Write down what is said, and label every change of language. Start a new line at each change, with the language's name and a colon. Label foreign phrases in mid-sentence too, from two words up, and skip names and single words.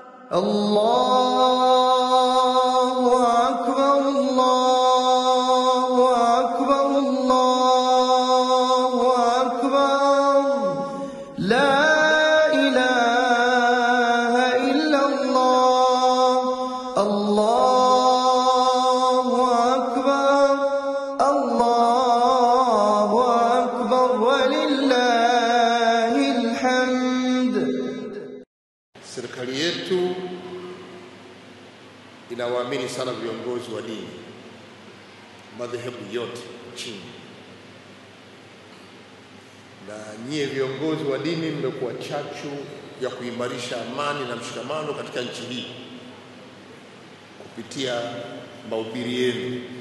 Arabic: الله أكبر الله أكبر الله أكبر لا إله إلا الله الله أكبر الله أكبر ولله الحمد.
Swahili: Serikali yetu inawaamini sana viongozi wa dini, madhehebu yote nchini, na nyie viongozi wa dini mmekuwa chachu ya kuimarisha amani na mshikamano katika nchi hii kupitia mahubiri yenu.